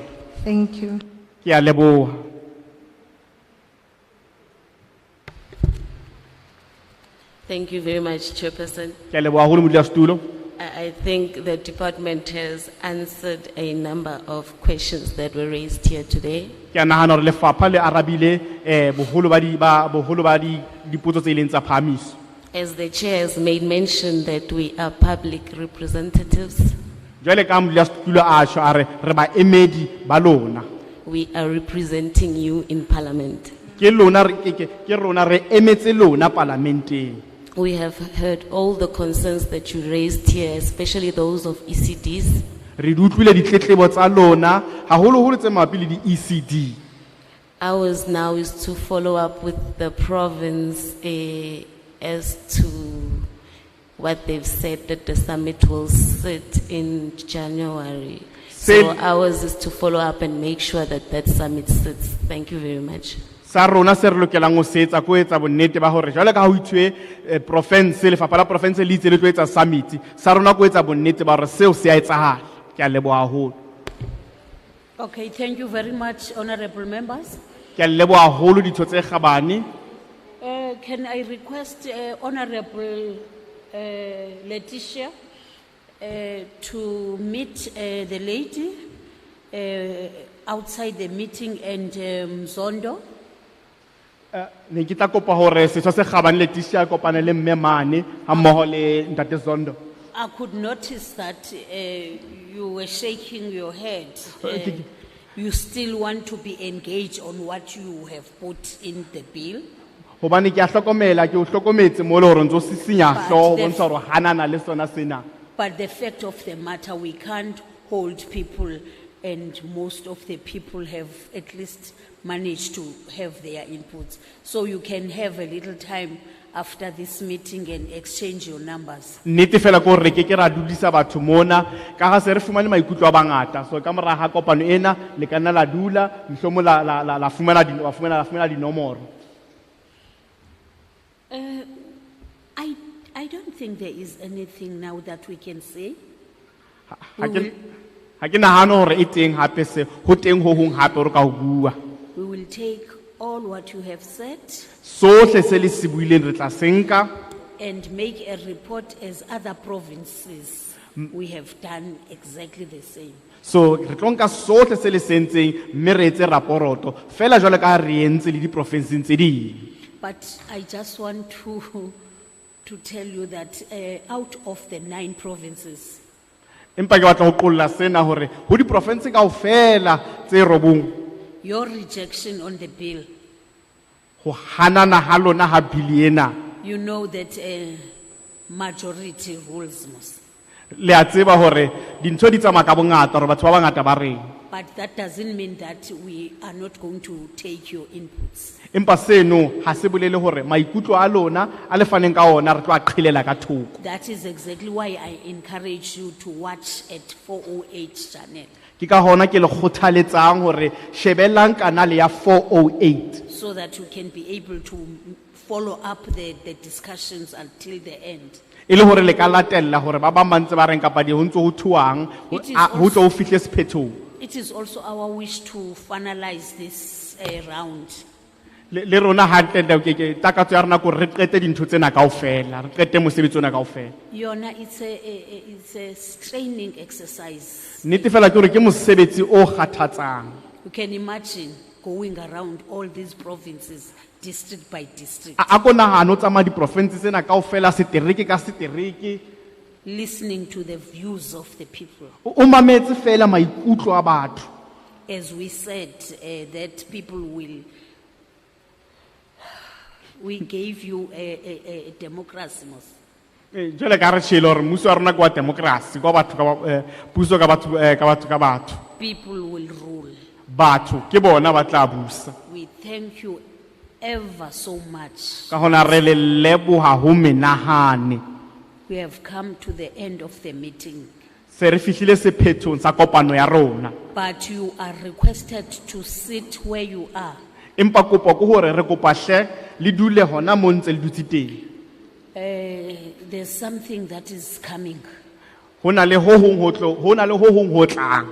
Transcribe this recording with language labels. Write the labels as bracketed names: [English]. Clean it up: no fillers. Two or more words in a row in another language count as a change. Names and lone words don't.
[English] Thank you. [Southern Sotho] Ke a leboha. [English] Thank you very much, Chairperson. [Southern Sotho] Ke a leboha haholo modulasetulo. [English] I think the department has answered a number of questions that were raised here today. [Southern Sotho] Ke a nahana hore lefapha le arabile boholo ba dipotso tse ileng tsa phahamiso. [English] As the chair has made mention that we are public representatives, [Southern Sotho] Jwale ka modulasetulo a tjho a re re baemedi ba lona. [English] we are representing you in parliament. [Southern Sotho] Ke rona re emetse lona parlamenteng. [English] We have heard all the concerns that you raised here, especially those of ECDs. [Southern Sotho] Re di utlwile ditletlebo tsa lona haholoholo tse mabapi le di-ECD. [English] Ours now is to follow up with the province as to what they've said that the summit will sit in January. So ours is to follow up and make sure that that summit sits. Thank you very much. [Southern Sotho] Sa rona se re lokelang ho se etsa ko etsa bonnete ba hore jwale ka ha ho ithwe province lefapha la province le itse le tlo etsa summit sa rona ko etsa bonnete ba hore seo se a etsahala. Ke a leboha haholo. [English] Okay, thank you very much, honorable members. [Southern Sotho] Ke a leboha haholo ditho tse kgabane. [English] Can I request Honorable Letitia to meet the lady outside the meeting and Zondo? [Southern Sotho] Ne ke tla kopa hore setho se kgabane Letitia kopane le mme mane ha mmoho le ntate Zondo. [English] I could notice that you were shaking your head. You still want to be engaged on what you have put in the bill. [Southern Sotho] Hobane ke a hlokomela ke o hlokometse mo le hore ntso sisinya hloho bontsha hore hanana le sona sena. [English] But the fact of the matter, we can't hold people, and most of the people have at least managed to have their inputs. So you can have a little time after this meeting and exchange your numbers. [Southern Sotho] Nnete fela ko re ke ra dudisa batho mona ka ha se re fumane maikutlo a bangata. So ka mora ha kopano ena le kana la dula mhlomo la fumana dinomoro. [English] I don't think there is anything now that we can say. [Southern Sotho] Ha ke nahane hore e teng hape se ho teng ho hong hape re ka ho bua. [English] We will take all what you have said [Southern Sotho] Sohle se le se buileng re tla senka [English] and make a report as other provinces. We have done exactly the same. [Southern Sotho] so re tlo nka sohle se le sentseng mme re etse raporoto fela jwale ka re entse le di-provinceng tse ding. [English] But I just want to tell you that out of the 9 provinces, [Southern Sotho] Empa ke batla ho qolla sena hore ho di-province kaofela tse robong [English] your rejection on the bill, [Southern Sotho] ho hanana ha lona ha bili ena [English] you know that majority rules most. [Southern Sotho] le a tseba hore dintho di tsamaya ka bongata hore batho ba bangata ba reng. [English] But that doesn't mean that we are not going to take your inputs. [Southern Sotho] Empa seno ha se bolele hore maikutlo a lona a le faneng ka ona re tlo a qhilela ka thoko. [English] That is exactly why I encourage you to watch at 408 channel. [Southern Sotho] Ke ka hona ke le kgothaletsang hore shebellang kanale ya 408. [English] So that you can be able to follow up the discussions until the end. [Southern Sotho] Ile hore le ka latella hore ba bang ba ntse ba reng kapa di ho ntse ho thuwang ho tlo ho fihle sephethong. [English] It is also our wish to finalize this round. [Southern Sotho] Le rona ha ntenda ke takatso ya rona ko re qete dintho tsena kaofela re qete mosebetsi ona kaofela. [English] Yona it's a straining exercise. [Southern Sotho] Nnete fela ke hore ke mosebetsi o kgathatsang. [English] You can imagine going around all these provinces district by district, [Southern Sotho] A ko nahana o tsamaya di province tsena kaofela setereke ka setereke [English] listening to the views of the people. [Southern Sotho] o mametse fela maikutlo a batho. [English] As we said, that people will, we gave you a democracy. [Southern Sotho] Jwale ka re tshelo hore mmuso wa rona ke wa democracy kwa batho ka puso ka batho. [English] People will rule. [Southern Sotho] Batho ke bona ba tla busa. [English] We thank you ever so much. [Southern Sotho] Ka hona re le leboha ho menahane. [English] We have come to the end of the meeting, [Southern Sotho] Se re fihlile sephethong sa kopano ya rona. [English] but you are requested to sit where you are. [Southern Sotho] Empa kopo ke hore re kopa hle le dule hona mo ntse le dutse teng. [English] There's something that is coming. [Southern Sotho] Hona le ho hong ho tlang.